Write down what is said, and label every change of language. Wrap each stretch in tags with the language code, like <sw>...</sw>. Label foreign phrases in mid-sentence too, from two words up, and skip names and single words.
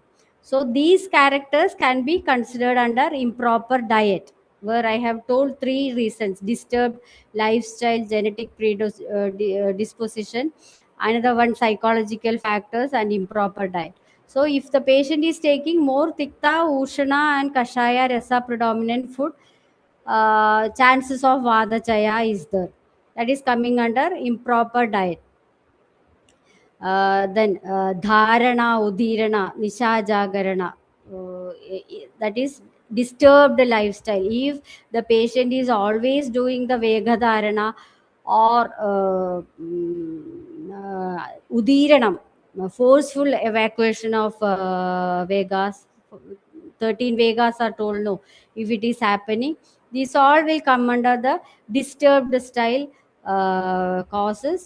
<en>So these characters can be considered under improper diet, where I have told three reasons: disturbed lifestyle, genetic predisposition, another one psychological factors, and improper diet. So if the patient is taking more</en> <sa>tikta, ushana,</sa> <en>and</en> <sa>kashaya rasa</sa> <en>predominant food, chances of</en> <sa>vada chaya</sa> <en>is there. That is coming under improper diet.</en> <sa>Then dharana, udirana, nisha jagarana,</sa> <en>that is disturbed lifestyle. If the patient is always doing the</en> <sa>vega dharana</sa> <en>or udiranam, forceful evacuation of vegas, 13 vegas are told, no, if it is happening, these all will come under the disturbed style causes.</en>